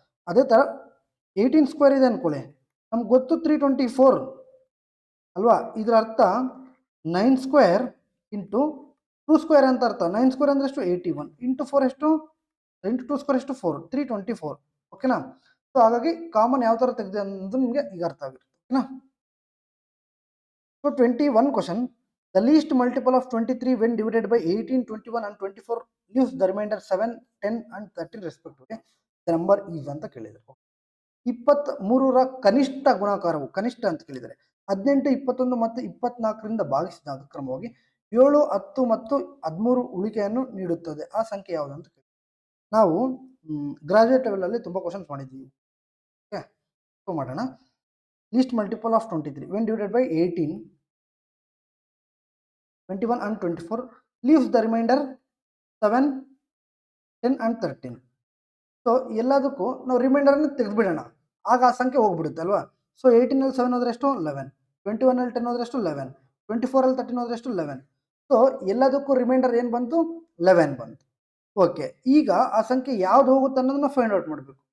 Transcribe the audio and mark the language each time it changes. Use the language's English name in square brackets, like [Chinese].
[Kannada] ಅದೇ ಥರ 18 ಸ್ಕ್ವೇರ್ ಇದೆ ಅನ್ಕೊಳ್ಳಿ, ನಮ್ಗೆ ಗೊತ್ತು 324 ಅಲ್ವಾ. ಇದರ ಅರ್ಥ 9 ಸ್ಕ್ವೇರ್ ಇಂಟು 2 ಸ್ಕ್ವೇರ್ ಅಂತ ಅರ್ಥ. 9 ಸ್ಕ್ವೇರ್ ಅಂದರೆ ಎಷ್ಟು, 81 ಇಂಟು 4 ಎಷ್ಟು, ಇಂಟು 2 ಸ್ಕ್ವೇರ್ ಎಷ್ಟು, 4, 324. ಓಕೆನಾ. ಸೊ ಹಾಗಾಗಿ ಕಾಮನ್ ಯಾವ ಥರ ತೆಗೆದಿದೆ ಅನ್ನೋದು ನಿಮಗೆ ಈಗ ಅರ್ಥ ಆಗಿರುತ್ತೆ. ಓಕೆನಾ. [English] So 21 question, the least multiple of 23 when divided by 18, 21 and 24 leaves the remainder 7, 10 and 13 respectively. The number is [Kannada] ಅಂತ ಕೇಳಿದ್ದಾರೆ. 23ರ ಕನಿಷ್ಠ ಗುಣಾಕಾರವು, ಕನಿಷ್ಠ ಅಂತ ಕೇಳಿದ್ದಾರೆ. 18, 21 ಮತ್ತು 24ರಿಂದ ಭಾಗಿಸಿದಾಗ ಕ್ರಮವಾಗಿ 7, 10 ಮತ್ತು 13 ಉಳಿಕೆಯನ್ನು ನೀಡುತ್ತದೆ. ಆ ಸಂಖ್ಯೆ ಯಾವುದು ಅಂತ ಕೇಳಿದ್ದಾರೆ. ನಾವು ಗ್ರಾಜುಯೇಟ್ ಲೆವೆಲಲ್ಲಿ ತುಂಬ ಕ್ವಶನ್ಸ್ ಮಾಡಿದ್ದೀವಿ. ಓಕೆ, ಸೊ ಮಾಡೋಣ. [English] Least multiple of 23 when divided by 18, 21 and 24 leaves the remainder 7, 10 and 13. [Kannada] So ಎಲ್ಲದಕ್ಕೂ ನಾವು ರಿಮೈಂಡರ್ನ ತೆಗೆದುಬಿಡೋಣ, ಆಗ ಆ ಸಂಖ್ಯೆ ಹೋಗ್ಬಿಡುತ್ತೆ ಅಲ್ವಾ. ಸೊ 18ಅಲ್ಲಿ 7 ಹೋದ್ರೆ ಎಷ್ಟು, 11, 21ಅಲ್ಲಿ 10 ಹೋದ್ರೆ ಎಷ್ಟು, 11, 24ಅಲ್ಲಿ 13 ಹೋದ್ರೆ ಎಷ್ಟು, 11. ಸೊ ಎಲ್ಲದಕ್ಕೂ ರಿಮೈಂಡರ್ ಏನು ಬಂತು, 11 ಬಂತು. ಓಕೆ, ಈಗ ಆ ಸಂಖ್ಯೆ ಯಾವ್ದು ಹೋಗುತ್ತೆ ಅನ್ನೋದನ್ನ ಫೈಂಡ್ ಔಟ್ ಮಾಡಬೇಕು.